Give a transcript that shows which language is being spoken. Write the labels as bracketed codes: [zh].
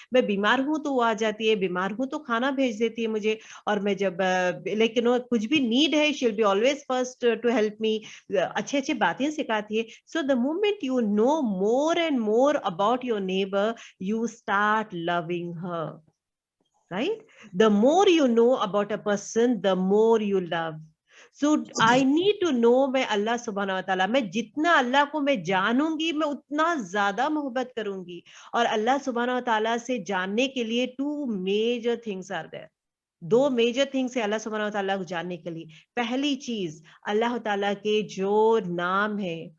[hi] मैं बीमार हूं तो वो आ जाती है, बीमार हूं तो खाना भेज देती है मुझे, और मैं जब लेकिन कुछ भी नीड है, [en] she will be always first to help me, [hi] अच्छे अच्छे बातें सिखाती है. [en] So the moment you know more and more about your neighbour, you start loving her, right? The more you know about a person, the more you love. So I need to know, [hi] मैं अल्लाह सुब्हाना व तआला, मैं जितना अल्लाह को मैं जानूंगी, मैं उतना ज्यादा मोहब्बत करूंगी. और अल्लाह सुब्हाना व तआला से जानने के लिए [en] 2 major things are there. [hi] 2 major things है अल्लाह सुब्हाना व तआला को जानने के लिए. पहली चीज, अल्लाह ताला के जो नाम है,